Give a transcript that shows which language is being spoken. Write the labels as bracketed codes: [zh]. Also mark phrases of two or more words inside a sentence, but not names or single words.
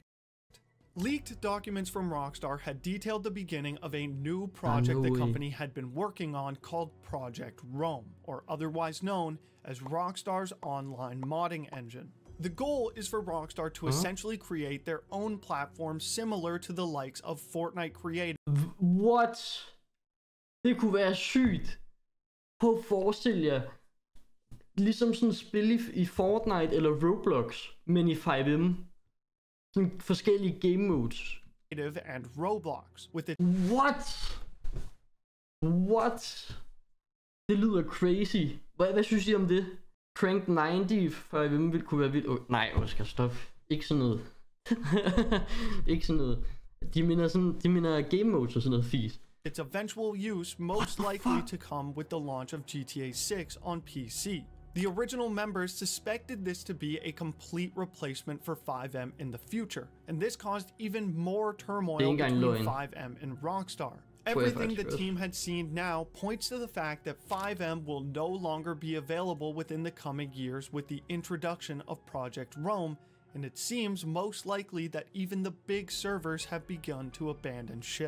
[en] Leaked documents from Rockstar had detailed the beginning of a new project the company had been working on called Project Rome, or otherwise known as Rockstar's online modding engine. The goal is for Rockstar to essentially create their own platform similar to the likes of Fortnite created. What? [da] Det kunne være sygt. Prøv at forestille jer, ligesom sådan et spil i Fortnite eller Roblox, men i FiveM. Sådan forskellige [en] game modes. And Roblox with it. What? [da] Det lyder crazy. Hvad synes I om det? Crank 90 FiveM ville kunne være vildt. Nej, Oscar, stop. Ikke sådan noget. Ikke sådan noget. De mener [en] game modes [da] og sådan noget fis. [en] Its eventual use most likely to come with the launch of GTA 6 on PC. The original members suspected this to be a complete replacement for FiveM in the future, and this caused even more turmoil between FiveM and Rockstar. Everything the team had seen now points to the fact that FiveM will no longer be available within the coming years with the introduction of Project Rome, and it seems most likely that even the big servers have begun to abandon ship.